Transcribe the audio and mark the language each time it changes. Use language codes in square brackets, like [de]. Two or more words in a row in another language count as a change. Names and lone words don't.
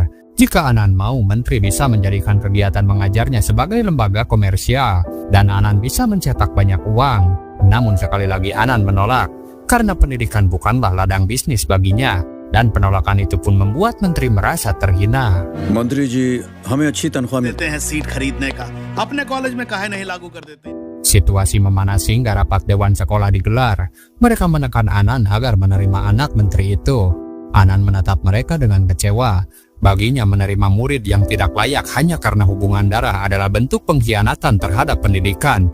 [id] Jika Anand mau, menteri bisa menjadikan kegiatan mengajarnya sebagai lembaga komersial dan Anand bisa mencetak banyak uang. Namun sekali lagi Anand menolak karena pendidikan bukanlah ladang bisnis baginya, dan penolakan itu pun membuat menteri merasa terhina. [hi] मंत्री जी हमें अच्छी तनख्वाह मिलती देते हैं सीट खरीदने का, अपने कॉलेज में काहे नहीं लागू कर देते। [id] Situasi memanas hingga rapat dewan sekolah digelar. Mereka menekan Anand agar menerima anak menteri itu. Anand menatap mereka dengan kecewa. Baginya menerima murid yang tidak layak hanya karena hubungan darah adalah bentuk pengkhianatan terhadap pendidikan.